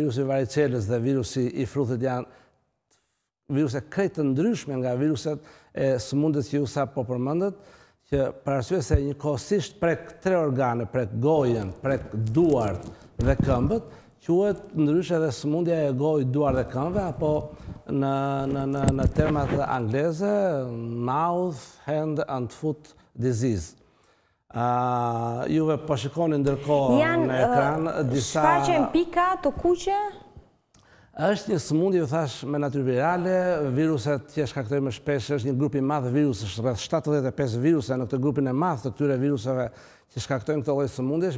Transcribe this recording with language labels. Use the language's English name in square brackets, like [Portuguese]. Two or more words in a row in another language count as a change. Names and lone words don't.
[Albanian] virusi i varicelës dhe virusi i fruthit janë viruse krejt të ndryshme nga viruset e sëmundjes që ju sa po përmendët, që për arsye se njëkohësisht prek 3 organe, prek gojen, prek duart dhe këmbët, quhet ndryshe edhe sëmundja e gojë, duar dhe këmbëve, apo në termat angleze, [English] mouth, hand and foot disease. [Albanian] Juve po shikoni ndërkohë në ekran disa... Shfaqen pika të kuqe? Është një sëmundje, ju thash, me natyrë virale, viruset që shkaktojnë më shpesh, është një grup i madh virusësh, rreth 75 viruse në këtë grupin e madh të këtyre viruseve që shkaktojnë këtë lloj sëmundjesh.